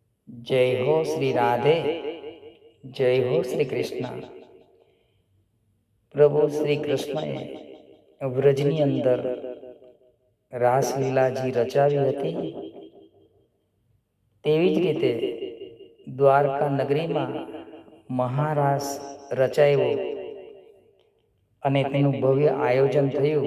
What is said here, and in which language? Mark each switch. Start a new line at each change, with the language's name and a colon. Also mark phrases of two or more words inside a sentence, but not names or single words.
Hindi: जय हो श्री राधे, जय हो श्री कृष्ण।
Gujarati: प्रभु श्री कृष्णએ વ્રજની અંદર રાસલીલાજી રચાવી હતી, તેવી જ રીતે દ્વારકા નગરીમાં મહારાસ રચાયો અને તેનું ભવ્ય આયોજન થયું।